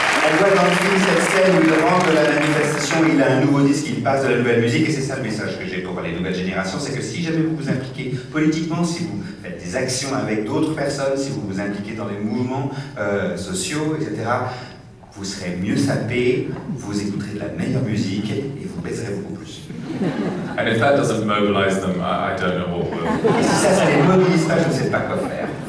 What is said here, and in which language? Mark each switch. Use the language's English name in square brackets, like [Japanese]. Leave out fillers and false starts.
[French] On voit dans le film cette scène où il rentre de la manifestation, il a un nouveau disque, il passe de la nouvelle musique, et c'est ça le message que j'ai pour les nouvelles générations, c'est que si jamais vous vous impliquez politiquement, si vous faites des actions avec d'autres personnes, si vous vous impliquez dans des mouvements sociaux, etc., vous serez mieux sapé, vous écouterez de la meilleure musique et vous baiserez beaucoup plus. [English] And if that doesn't mobilize them, I don't know what will. [French] Et si ça ne les mobilise pas, je ne sais pas quoi faire.